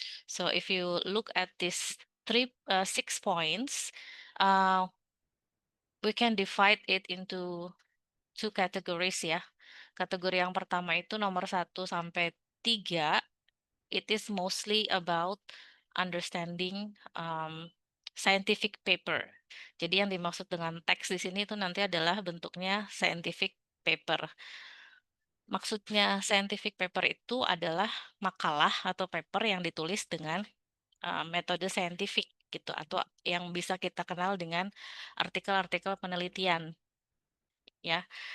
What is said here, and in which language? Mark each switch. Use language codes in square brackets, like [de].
[en] So if you look at these 6 points, we can divide it into 2 categories ya. [id] Kategori yang pertama itu nomor 1 sampai 3. [en] It is mostly about understanding scientific paper. [id] Jadi yang dimaksud dengan teks di sini itu nanti adalah bentuknya scientific paper. Maksudnya scientific paper itu adalah makalah atau paper yang ditulis dengan metode saintifik gitu, atau yang bisa kita kenal dengan artikel-artikel penelitian ya.